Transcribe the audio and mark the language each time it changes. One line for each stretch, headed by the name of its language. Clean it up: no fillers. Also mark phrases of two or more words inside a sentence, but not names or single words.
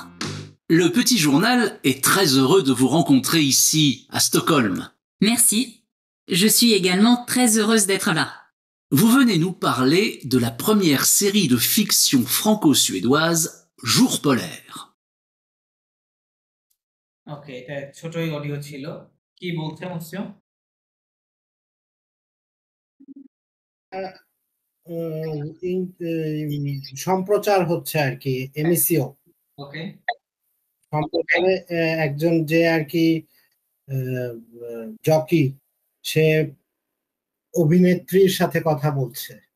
French: Le Petit Journal est très heureux de vous rencontrer ici, à Stockholm. Merci. Je suis également très heureuse d'être là. Vous venez nous parler de la première série de fiction franco-suédoise, Jour polaire.
Bangla: ওকে, এটা ছোটই অডিও ছিল। কি বলছে মুসিও? সম্প্রচার হচ্ছে আর কি, এমসিও ওকে। সম্প্রচারে একজন যে আর কি জকি, সে অভিনেত্রীর সাথে কথা বলছে।